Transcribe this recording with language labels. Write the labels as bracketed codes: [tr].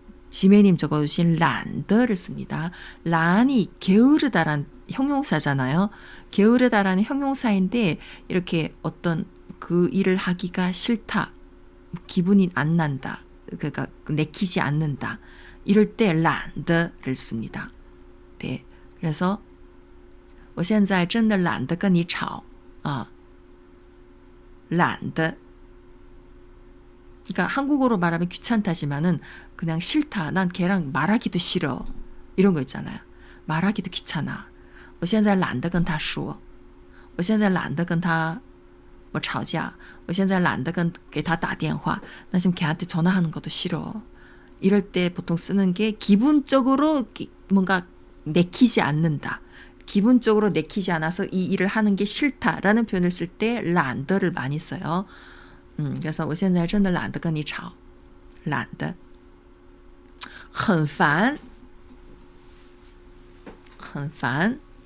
[ko] 지메님 적어주신 란더를 씁니다. 란이 게으르다란 형용사잖아요. 게으르다라는 형용사인데 이렇게 어떤 그 일을 하기가 싫다, 기분이 안 난다, 그러니까 내키지 않는다, 이럴 때 란더를 씁니다. [zh] 네, 그래서 我现在真的懒得跟你吵啊。懒得. [ko] 그러니까 한국어로 말하면 귀찮다지만은 그냥 싫다. 난 걔랑 말하기도 싫어. 이런 거 있잖아요. 말하기도 귀찮아. [zh] 我现在懒得跟他说.我现在懒得跟他 뭐 吵架. 我现在懒得给他打电话. [ko] 나 지금 걔한테 전화하는 것도 싫어. 이럴 때 보통 쓰는 게 기분적으로 뭔가 내키지 않는다. 기분적으로 내키지 않아서 이 일을 하는 게 싫다라는 표현을 쓸 때 란더를 많이 써요. [zh] 그래서 我现在真的懒得跟你吵. 懒得.很烦. 很烦.